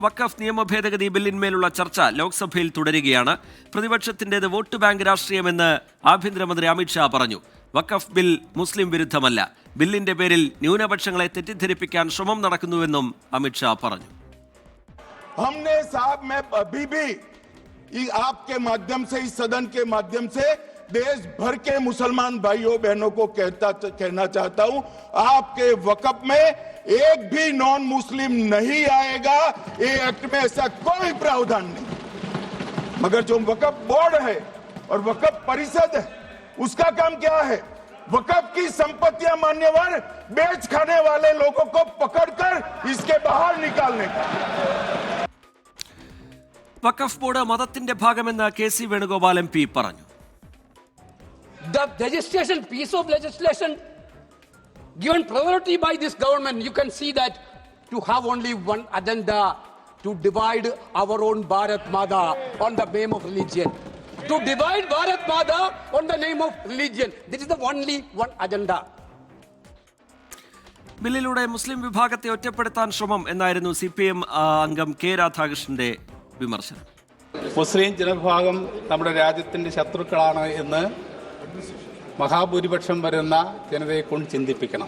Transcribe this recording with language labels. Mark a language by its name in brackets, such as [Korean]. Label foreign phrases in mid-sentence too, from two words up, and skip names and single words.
[Malayalam] വഖഫ് നിയമ ഭേദഗതി ബില്ലിന്മേലുള്ള ചർച്ച ലോക്സഭയിൽ തുടരുകയാണ്. പ്രതിപക്ഷത്തിന്റേത് [English] vote bank [Malayalam] രാഷ്ട്രീയമെന്ന് ആഭ്യന്തരമന്ത്രി അമിത്ഷാ പറഞ്ഞു. വഖഫ് ബിൽ മുസ്ലിം വിരുദ്ധമല്ല. ബില്ലിന്റെ പേരിൽ ന്യൂനപക്ഷങ്ങളെ തെറ്റിദ്ധരിപ്പിക്കാൻ ശ്രമം നടക്കുന്നുവെന്നും അമിത്ഷാ പറഞ്ഞു. [Hindi] हमने साहब मैं अभी भी आपके माध्यम से इस सदन के माध्यम से देश भर के मुसलमान भाइयों बहनों को कहना चाहता हूं, आपके वक़्फ में एक भी [English] non Muslim [Hindi] नहीं आएगा. ये एक्ट में ऐसा कोई प्रावधान नहीं. मगर जो वक़्फ बोर्ड है और वक़्फ परिषद है, उसका काम क्या है? वक़्फ की संपत्तियां मान्यवर बेच खाने वाले लोगों को पकड़कर इसके बाहर निकालने का. [Malayalam] വഖഫ് ബോർഡ് മതത്തിന്റെ ഭാഗമെന്ന് KC വേണുഗോപാൽ MP പറഞ്ഞു. [English] The legislation, piece of legislation given priority by this government, you can see that to have only one agenda, to divide our own Bharat Mata on the name of religion. To divide Bharat Mata on the name of religion. This is the only one agenda. [Malayalam] ബില്ലിലൂടെ മുസ്ലിം വിഭാഗത്തെ ഒറ്റപ്പെടുത്താൻ ശ്രമം എന്നായിരുന്നു CPM അംഗം K രാധാകൃഷ്ണന്റെ വിമർശനം. മുസ്ലിം ജനവിഭാഗം നമ്മുടെ രാജ്യത്തിൻ്റെ ശത്രുക്കളാണ് എന്ന് മഹാഭൂരിപക്ഷം വരുന്ന ജനതയെ കൊണ്ട് ചിന്തിപ്പിക്കണം.